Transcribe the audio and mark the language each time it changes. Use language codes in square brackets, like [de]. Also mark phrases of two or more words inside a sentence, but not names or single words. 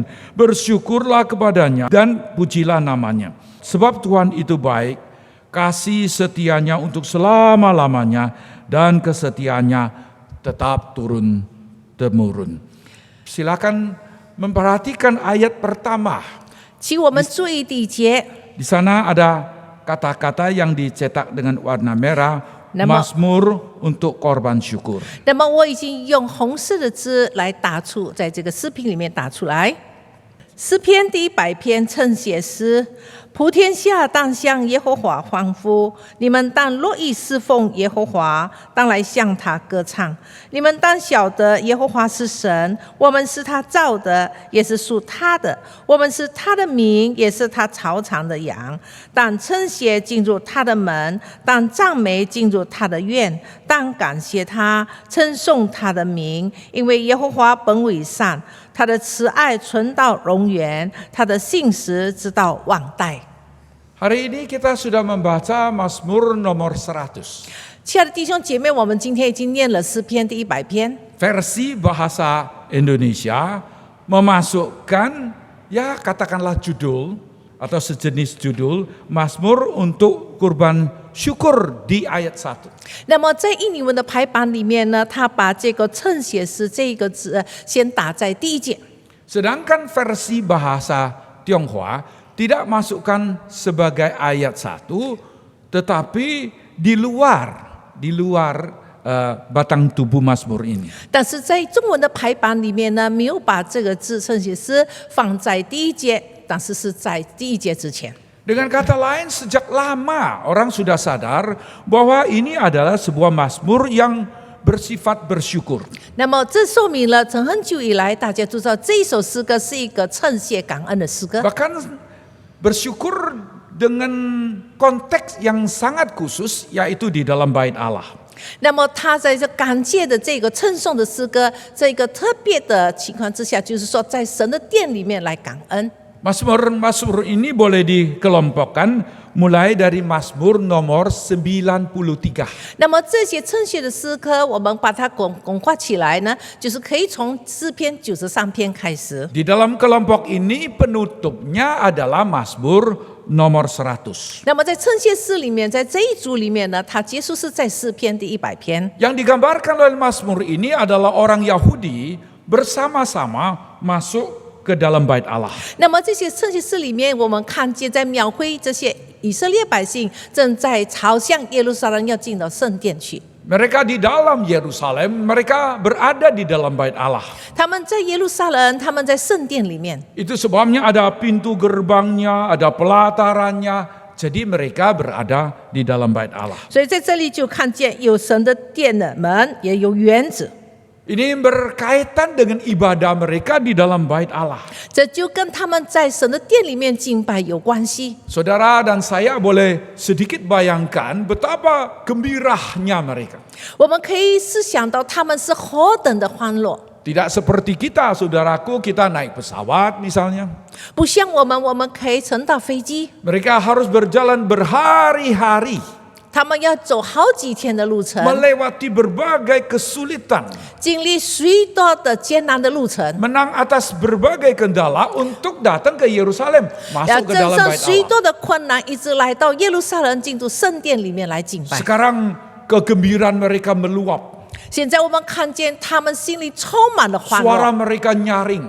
[id] Bersyukurlah kepadanya dan pujilah namanya. Sebab Tuhan itu baik, kasih setianya untuk selama-lamanya, dan kesetiaannya tetap turun-temurun. Silakan memperhatikan ayat pertama. [zh] 请我们注意第1节， [id] Di sana ada kata-kata yang dicetak dengan warna merah, Nama- Mazmur untuk korban syukur. [zh] 那么我已经用红色的字来打出，在这个诗篇里面打出来。诗篇第100篇称写诗，普天下当向耶和华欢呼，你们当乐意侍奉耶和华，当来向他歌唱。你们当晓得耶和华是神，我们是他造的，也是属他的，我们是他的民，也是他草场的羊。当称谢进入他的门，当赞美进入他的院，当感谢他，称颂他的名，因为耶和华本为善，他的慈爱存到永远，他的信实直到万代。 [id] Hari ini kita sudah membaca Mazmur nomor 100. [zh] 亲爱的弟兄姐妹，我们今天已经念了诗篇第100篇。 [id] Versi bahasa Indonesia memasukkan, ya katakanlah judul atau sejenis judul, Mazmur untuk kurban syukur di ayat 1. [zh] 那么在印尼文的排版里面呢，他把这个称写诗这一个字先打在第1节。 [id] Sedangkan versi bahasa Tionghoa tidak masukkan sebagai ayat 1, tetapi di luar batang tubuh Mazmur ini. [zh] 但是在中文的排版里面呢，没有把这个字圣写诗放在第一节，但是是在第一节之前。 [id] Dengan kata lain, sejak lama orang sudah sadar bahwa ini adalah sebuah Mazmur yang bersifat bersyukur. [zh] 那么这说明了，从很久以来，大家都知道这一首诗歌是一个称谢感恩的诗歌。 [id] Bahkan bersyukur dengan konteks yang sangat khusus, yaitu di dalam bait Allah. [zh] 那么他在这感谢的这个称颂的诗歌，这个特别的情况之下，就是说在神的殿里面来感恩。 [id] Mazmur ini boleh dikelompokkan mulai dari Mazmur nomor 93. [zh] 那么这些称谢的诗歌，我们把它总括起来呢，就是可以从诗篇93篇开始。 [id] Di dalam kelompok ini penutupnya adalah Mazmur nomor 100. [zh] 那么在称谢诗里面，在这一组里面呢，它结束是在诗篇第100篇。 [id] Yang digambarkan oleh Mazmur ini adalah orang Yahudi bersama-sama masuk ke dalam bait Allah. [zh] 那么这些称谢诗里面，我们看见在描绘这些以色列百姓正在朝向耶路撒冷要进到圣殿去。 [id] Mereka di dalam Yerusalem, mereka berada di dalam bait Allah. [zh] 他们在耶路撒冷，他们在圣殿里面。 [id] Itu sebabnya ada pintu gerbangnya, ada pelatarannya. Jadi mereka berada di dalam bait Allah. [zh] 所以在这里就看见有神的殿的门，也有园子。 [id] Ini berkaitan dengan ibadah mereka di dalam bait Allah. [zh] 这就跟他们在神的殿里面敬拜有关系。 [id] Saudara dan saya boleh sedikit bayangkan betapa gembiranya mereka. [zh] 我们可以思想到他们是何等的欢乐， [id] Tidak seperti kita, saudaraku, kita naik pesawat misalnya. [zh] 不像我们可以乘到飞机， [id] Mereka harus berjalan berhari-hari, [zh] 他们要走好几天的路程， [id] melewati berbagai kesulitan, [zh] 经历许多的艰难的路程， [id] menang atas berbagai kendala untuk datang ke Yerusalem, [zh] 要 [id] masuk ke [zh] 战 [id] dalam [zh] 胜 [id] bait [zh] 许 [id] Allah. [zh] 多的困难，一直来到耶路撒冷，进入圣殿里面来敬拜。 [id] Sekarang kegembiraan mereka meluap, [zh] 现在我们看见他们心里充满了欢 [id] suara [zh] 乐， [id] mereka nyaring.